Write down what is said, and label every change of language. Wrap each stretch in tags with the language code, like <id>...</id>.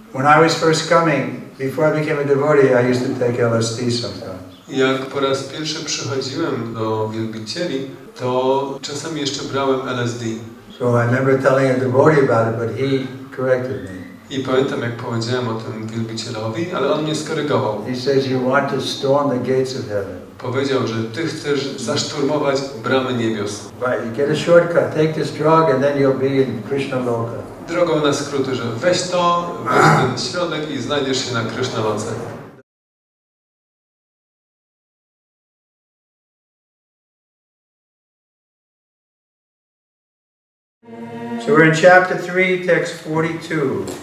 <en>When I was first coming, before I became a devotee, I used to take LSD sometimes.</en> <pl>Jak po raz pierwszy przychodziłem do wielbicieli, to czasami jeszcze brałem LSD.</pl> <en>So I remember telling a devotee about it, but he corrected me.</en> <pl>I pamiętam, jak powiedziałem o tym wielbicielowi, ale on mnie skorygował.</pl> <en>He says you want to storm the gates of heaven.</en> <pl>Powiedział, że ty chcesz zaszturmować bramy niebios.</pl> <en>Right, you get a shortcut, take this drug and then you'll be in Kryszna loka.</en> <pl>Drogą na skróty, że weź to, weź ten środek i znajdziesz się na Kryszna loce.</pl> <en>So we're in chapter 3, text 42.</en>